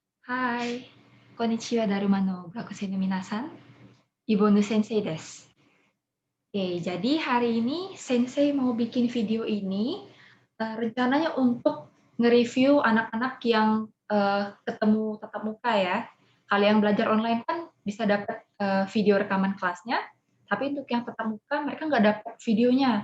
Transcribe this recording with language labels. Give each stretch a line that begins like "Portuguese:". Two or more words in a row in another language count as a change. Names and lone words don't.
Japanese: はい、こんにちは、だるまの学生の皆さん、Ibonu先生です.
Indonesian: Oke, jadi hari ini Sensei mau bikin video ini, rencananya untuk nge-review anak-anak yang, ketemu tatap muka ya. Kalau yang belajar online kan bisa dapat, video rekaman kelasnya, tapi untuk yang tatap muka mereka nggak dapat videonya.